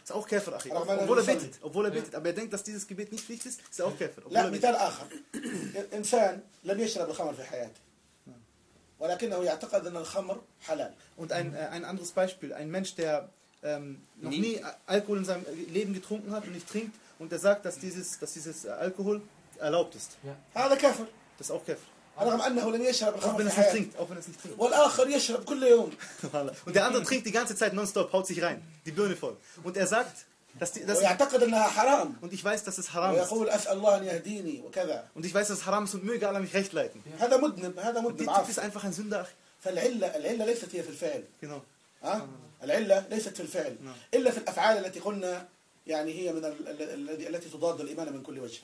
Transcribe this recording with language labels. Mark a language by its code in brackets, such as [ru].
[de] auch كافر, Achi. Obwohl er betet. Aber er denkt, dass dieses Gebet nicht pflicht ist, ist er auch كافر. [ar] لا, مثال آخر. الإنسان لم يشرب الخمر في حياته. ولكنه يعتقد أن الخمر حلال. [de] Und ein anderes Beispiel, ein Mensch, der noch nie Alkohol in seinem Leben getrunken hat und nicht trinkt, und der sagt, dass dieses Alkohol erlaubt ist. [ar] هذا كافر. [de] Das ist auch كافر. [ar] رغم أنه لم يشرب الخمر. [de] Auch wenn er es nicht trinkt. [ar] والآخر يشرب كل يوم. [de] Und der andere trinkt die ganze Zeit nonstop, haut sich rein, die Birne voll. Und er sagt, dass [ar] يعتقد أنها حرام. [de] Und ich weiß, dass es haram ist. [ar] ويقول أسأل الله أن يهديني وكذا. [de] Und ich weiß, dass es haram ist und möge Allah mich recht leiten. [ar] هذا مذنب. هذا مذنب. [de] Du bist einfach ein Sünder. [ar] فالعلة ليست هي في الفعل. [de] Genau. [ar] العلة ليست في الفعل. إلا في الأفعال التي قلنا يعني هي من التي تضاد الإيمان من كل وجه.